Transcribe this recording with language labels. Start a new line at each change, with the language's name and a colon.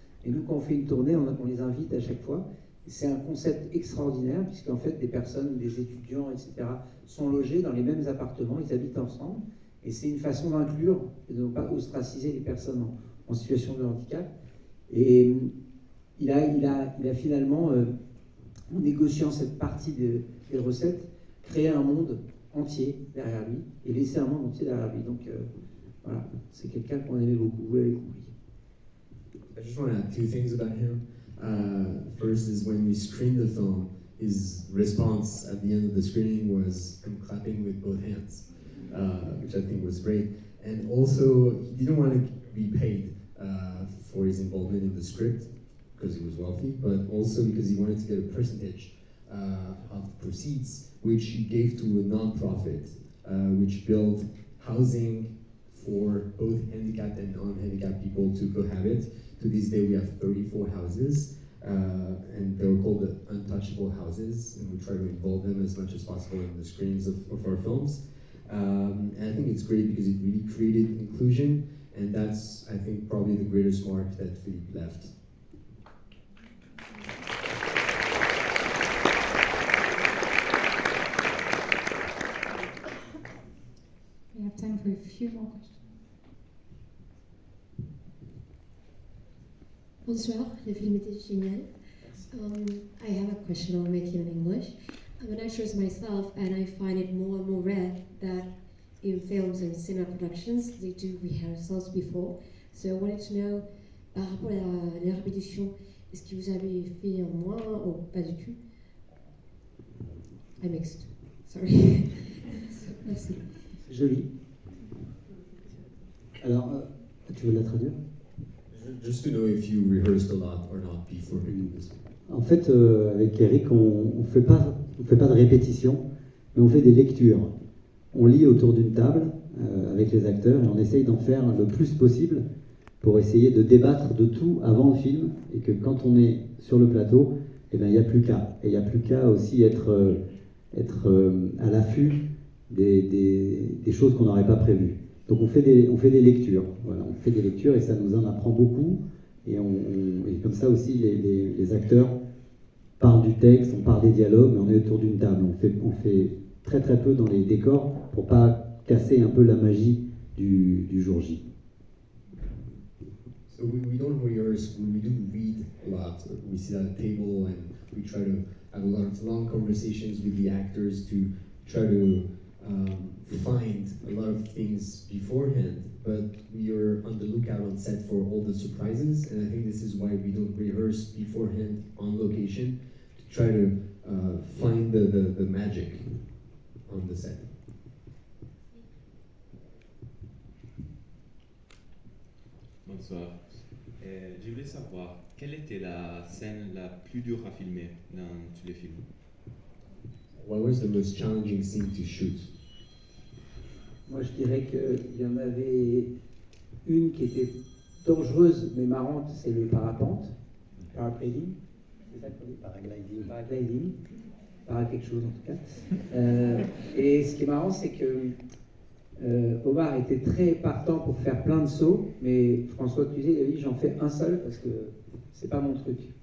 French: Et nous, quand on fait une tournée, on les invite à chaque fois. C'est un concept extraordinaire, puisqu'en fait, des personnes, des étudiants, etc., sont logés dans les mêmes appartements, ils habitent ensemble, et c'est une façon d'inclure, et de ne pas ostraciser les personnes en situation de handicap. Et il a finalement, en négociant cette partie des recettes, créé un monde entier derrière lui, et laissé un monde entier derrière lui. Donc voilà, c'est quelqu'un qu'on aimait beaucoup, vous l'avez compris.
English: I just want to add 2 things about him. First is when we screened the film, his response at the end of the screening was, "I'm clapping with both hands," which I think was great. And also, he didn't want to be paid for his involvement in the script because he was wealthy, but also because he wanted to get a percentage of the proceeds, which he gave to a non-profit, which built housing for both handicapped and non-handicapped people to cohabit. To this day, we have 34 houses, and they're called the untouchable houses, and we try to involve them as much as possible in the screens of our films. And I think it's great because it really created inclusion, and that's, I think, probably the greatest mark that Philippe left. time for a few more questions.
French: Bonsoir, le film était génial.
English: I have a question, I'll make it in English. I'm an actress myself, and I find it more and more rare that in films and cinema productions, they do rehearsals before. So I wanted to know,
French: par rapport à la répétition, est-ce que vous avez fait un moins ou pas du tout?
English: I mixed. Sorry.
French: Merci. C'est joli. Alors, tu veux la traduire?
English: Just to know if you rehearsed a lot or not before doing this.
French: En fait, avec Eric, on fait pas de répétition, mais on fait des lectures. On lit autour d'une table avec les acteurs et on essaye d'en faire le plus possible pour essayer de débattre de tout avant le film et que quand on est sur le plateau, eh ben, il n'y a plus qu'à. Et il n'y a plus qu'à aussi être à l'affût des choses qu'on n'aurait pas prévues. Donc on fait des lectures, voilà, on fait des lectures et ça nous en apprend beaucoup. Et comme ça aussi, les acteurs parlent du texte, on parle des dialogues, mais on est autour d'une table. On fait très très peu dans les décors pour pas casser un peu la magie du jour J.
English: So we don't rehearse, we do read a lot. We sit at a table and we try to have a lot of long conversations with the actors to try to find a lot of things beforehand, but we are on the lookout on set for all the surprises, and I think this is why we don't rehearse beforehand on location, to try to find the magic on the set.
French: Bonsoir. Je voulais savoir, quelle était la scène la plus dure à filmer dans tous les films?
English: What was the most challenging scene to shoot?
French: Moi, je dirais qu'il y en avait une qui était dangereuse mais marrante, c'est le parapente, paragliding. C'est ça qu'on dit? Paragliding. Para quelque chose en tout cas. Et ce qui est marrant, c'est que Omar était très partant pour faire plein de sauts, mais François Cluzet, il a dit j'en fais un seul parce que c'est pas mon truc.